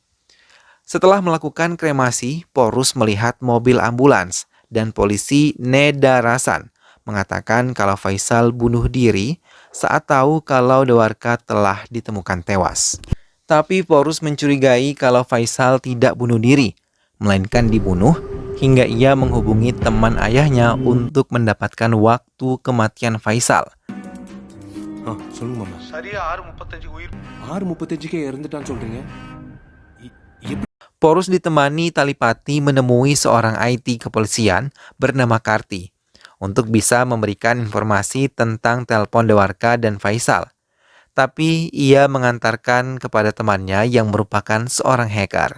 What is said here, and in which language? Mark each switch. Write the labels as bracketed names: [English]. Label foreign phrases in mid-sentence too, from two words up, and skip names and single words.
[Indonesian] Setelah melakukan kremasi, Porus melihat mobil ambulans dan polisi Nedarasan mengatakan kalau Faisal bunuh diri saat tahu kalau Dwarka telah ditemukan tewas. Tapi Porus mencurigai kalau Faisal tidak bunuh diri, melainkan dibunuh hingga ia menghubungi teman ayahnya untuk mendapatkan waktu kematian Faisal. [Tamil] சொல்லுங்க மாமா. சரியா 6:35 உயிர் 6:35க்கே இறந்துட்டான்னு சொல்றீங்க? [Indonesian] Porus ditemani Talipati menemui seorang IT kepolisian bernama Karti untuk bisa memberikan informasi tentang telepon Dwarka dan Faisal. Tapi ia mengantarkan kepada temannya yang merupakan seorang hacker.